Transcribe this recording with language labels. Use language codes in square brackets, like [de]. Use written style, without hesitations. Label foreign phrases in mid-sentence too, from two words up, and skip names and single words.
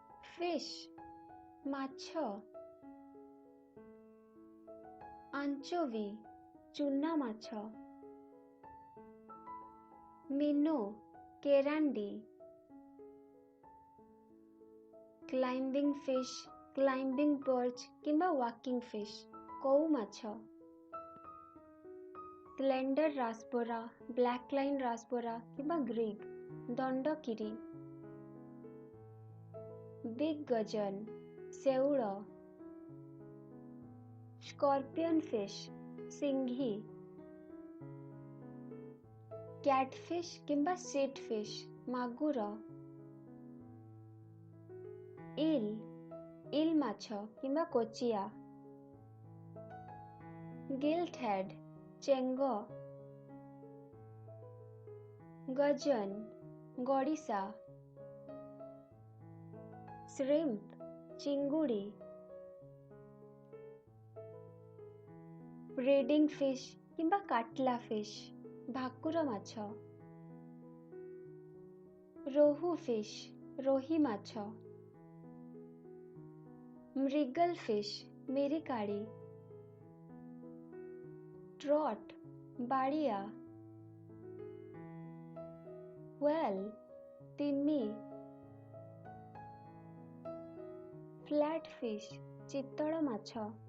[or] fish ମାଛ, anchovy ଚୁନା ମାଛ, minnow କେରାଣ୍ଡି, [en] climbing fish climbing perch କିମ୍ବା walking fish [or] କଉ ମାଛ, [en] slender raspbora black line raspbora [or] କିମ୍ବା ଗ୍ରିଗ ଦଣ୍ଡକିରି, [en] big gudgeon ଶେଉଳ, scorpion fish ସିଂଘି, catfish କିମ୍ବା sheet fish ମାଗୁର, [or] eel ମାଛ କିମ୍ବା କୋଚିଆ, [en] gilt head [or] ଚେଙ୍ଗ, gudgeon ଗଡ଼ିଶା, shrimp ଚିଙ୍ଗୁଡ଼ି, [en] breeding fish [or] କିମ୍ବା କାଟଲା fish ଭାକୁର ମାଛ, ରୋହୁ fish ରୋହି ମାଛ, [en] mrigal fish [or] ମିରିକାଳି, trout ବାଳିଆ, whale ତିମି, flatfish ଚିତଳ ମାଛ,